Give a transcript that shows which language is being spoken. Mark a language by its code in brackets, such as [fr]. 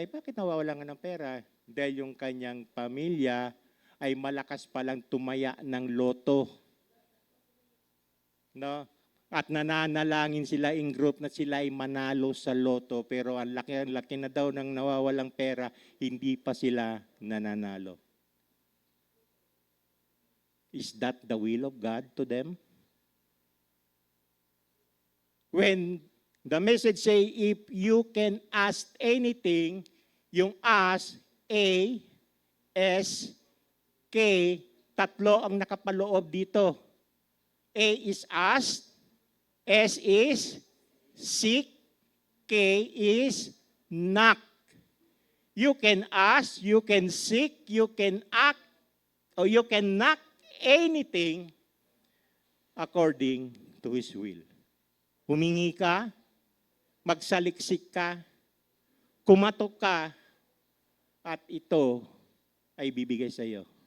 [tl] Bakit nawawala nga ng pera? Dahil yung kanyang pamilya ay malakas palang tumaya ng loto. No? At nananalangin sila in group na sila ay manalo sa loto. Pero ang laki na daw ng nawawalang pera, hindi pa sila nananalo. [en] Is that the will of God to them? When the message say, if you can ask anything, yung ask, A, S, K, [tl] tatlo ang nakapaloob dito. [en] A is ask, S is seek, K is knock. You can ask, you can seek, you can act, or you can knock anything according to His will. [tl] Humingi ka, magsaliksik ka, kumatok ka, at ito ay bibigay sa iyo.